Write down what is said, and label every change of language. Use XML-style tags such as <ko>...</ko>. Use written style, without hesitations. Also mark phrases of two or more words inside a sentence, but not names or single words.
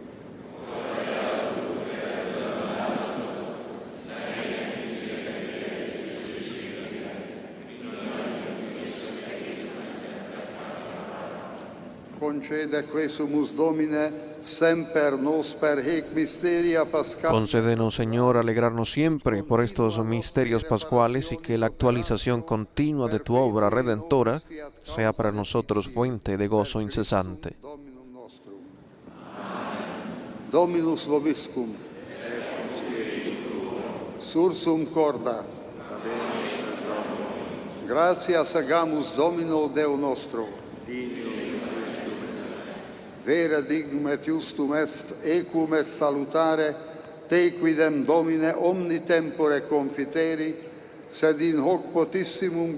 <la>Concede quesumus Domine, semper nos per hec mysteria pascal.</la> <es>Concédenos, Señor, alegrarnos siempre por estos misterios pascuales y que la actualización continua de tu obra redentora sea para nosotros fuente de gozo incesante.</es> <la>Dominus vobiscum. Sursum corda. Gratias agamus Domino Deo nostro. Vera dignum et justum est, equum et salutare, te quidem Domine omni tempore confiteri, sed in hoc potissimum</la>